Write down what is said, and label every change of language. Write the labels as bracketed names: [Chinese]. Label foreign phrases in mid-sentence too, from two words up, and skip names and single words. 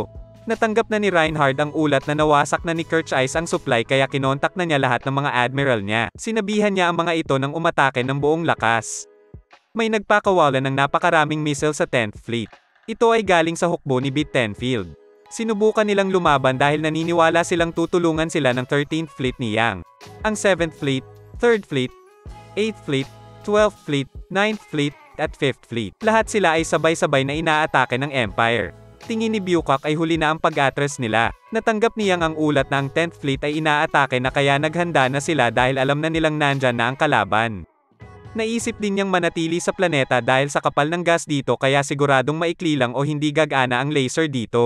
[Filipino] Natanggap na ni Reinhard ang ulat na nawasak na ni Kircheiss ang supply kaya kinontak na niya lahat ng mga admiral niya. Sinabihan niya ang mga ito ng umatake ng buong lakas. May nagpakawalan ng napakaraming missile sa 10th Fleet. Ito ay galing sa hukbo ni Bit Tenfield. Sinubukan nilang lumaban dahil naniniwala silang tutulungan sila ng 13th Fleet ni Yang. Ang 7th Fleet, 3rd Fleet, 8th Fleet, 12th Fleet, 9th Fleet, at 5th Fleet. Lahat sila ay sabay-sabay na inaatake ng Empire. Tingin ni Bukak ay huli na ang pag-atras nila. Natanggap niyang ang ulat na ang 10th Fleet ay inaatake na kaya naghanda na sila dahil alam na nilang nandyan na ang kalaban. Naisip din niyang manatili sa planeta dahil sa kapal ng gas dito kaya siguradong maikli lang o hindi gagana ang laser dito.